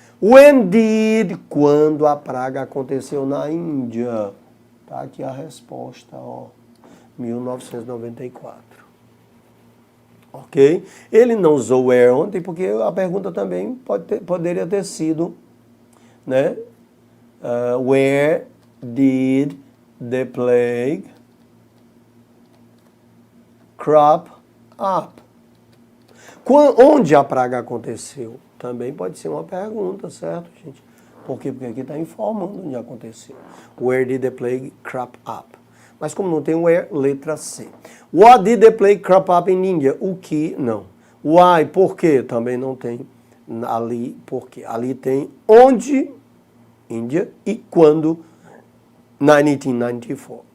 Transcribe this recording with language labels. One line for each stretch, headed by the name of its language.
English: When did,
Portuguese: quando a praga aconteceu na Índia. Está aqui a resposta, ó. 1994. Ok? Ele não usou where ontem, porque a pergunta também poderia ter sido, né?
English: Where did the plague crop up?
Portuguese: Onde a praga aconteceu? Também pode ser uma pergunta, certo, gente? Por quê? Porque aqui está informando onde aconteceu.
English: Where did the plague crop up?
Portuguese: Mas como não tem where, letra C.
English: What did the plague crop up in India?
Portuguese: O que? Não. Why? Por quê? Também não tem ali. Por quê? Ali tem onde, Índia, e quando, 1994.